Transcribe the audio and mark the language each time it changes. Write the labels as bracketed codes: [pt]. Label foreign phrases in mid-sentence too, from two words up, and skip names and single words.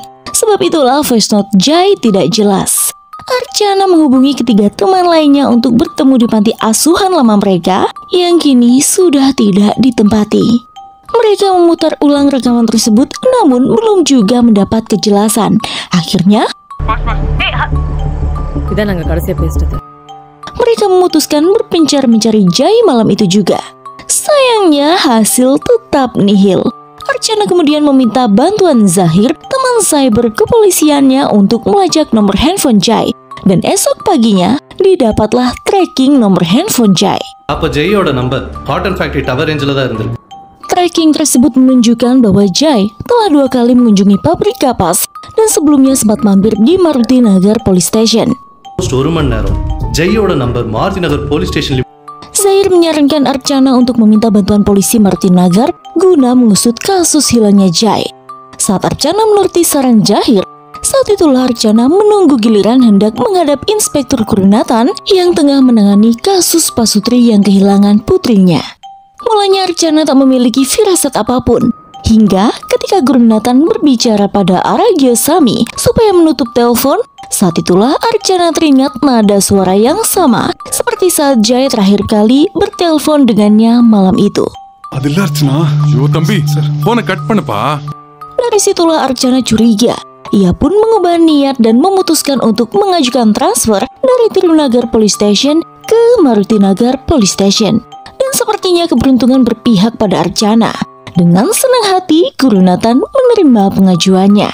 [id] Sebab itulah voice note Jai tidak jelas. Archana menghubungi ketiga teman lainnya untuk bertemu di panti asuhan lama mereka yang kini sudah tidak ditempati. Mereka memutar ulang rekaman tersebut namun belum juga mendapat kejelasan. Akhirnya, [ta] இதான் நாங்க கடைசியா பேசிட்டது. [id] mereka memutuskan berpencar mencari Jai malam itu juga. Sayangnya hasil tetap nihil. Archana kemudian meminta bantuan Zahir, teman cyber kepolisiannya, untuk melacak nomor handphone Jai. Dan esok paginya didapatlah tracking nomor handphone Jai. [ta] அப்ப ஜெயோட நம்பர் [en] hotter factory tower [ta] ரேஞ்சில தான் இருந்திருக்கு. [id] Tracking tersebut menunjukkan bahwa Jai telah 2 kali mengunjungi pabrik kapas dan sebelumnya sempat mampir di Marutinagar Police Station. [ta] ஒரு மணி நேரம் ஜெயோட நம்பர் மாருதிநகர் போலீஸ் ஸ்டேஷன்ல. [id] Zahir menyarankan Archana untuk meminta bantuan polisi Marutinagar guna mengusut kasus hilangnya Jai. Saat Archana menuruti saran Zahir, saat itulah Archana menunggu giliran hendak menghadap Inspektur Gurunathan yang tengah menangani kasus Pasutri yang kehilangan putrinya. Mulanya Archana tak memiliki firasat apapun, hingga ketika Gurunathan berbicara pada Aragyosami supaya menutup telepon, saat itulah Archana teringat nada suara yang sama seperti saat Jai terakhir kali bertelepon dengannya malam itu. [ta] அதில்ல அர்ச்சனா ஐயோ தம்பி சார் போன கட் பண்ணுப்பா. [id] Dari situlah Archana curiga. Ia pun mengubah niat dan memutuskan untuk mengajukan transfer dari Tirunagar Police Station ke Marutinagar Police Station. Dan sepertinya keberuntungan berpihak pada Archana. Dengan senang hati, Gurunathan menerima pengajuannya.